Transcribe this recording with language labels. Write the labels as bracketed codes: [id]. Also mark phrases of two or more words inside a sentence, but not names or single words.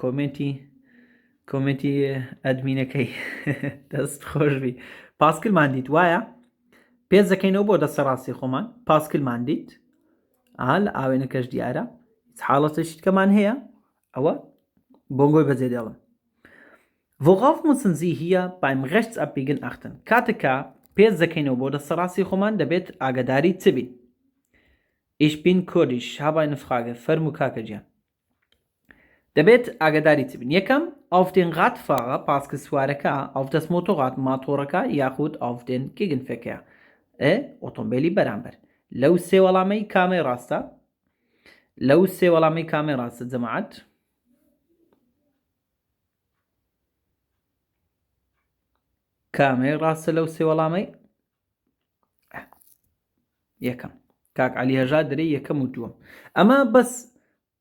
[ckb] کۆمنتی ئەدمینەکەی دەست خۆشبی پاسکلمان دیت وایە پێش دەکەینەوە بۆ دەسەڕاستی خۆمان پاسکلمان دیت لە ئاوێنەکەش دیارە حاڵەتەشت کەمان هەیە ئەوە بۆنگۆی بەجێ دێڵم. [de] Worauf müssen Sie hier beim Rechtsabbiegen achten? [ckb] کاتێکە پێش دەکەینەوە بۆ دەسەڕاستی خۆمان دەبێت ئاگاداری چ بین؟ [de] Ich bin kurdisch, habe eine Frage. [ckb] فەرموو کاکە گیان. دەبێت ئاگاداری چ بین؟ یەکەم [de] auf den Radfahrer [ckb] پاسکە سوارەکە [de] auf das Motorrad [ckb] ماتۆڕەکە یاخود [de] auf den Gegenverkehr [ckb] ئۆتۆمبیلی بەرامبەر. لەو سێ وەڵامەی کامەی ڕاستە؟ لەو سێ وەڵامەی کامەی ڕاستە جەماعەت؟ کامەی ڕاستە لەو سێ وەڵامەی؟ یەکەم کاک عەلی هەژار دەرێ یەکەم و دووەم.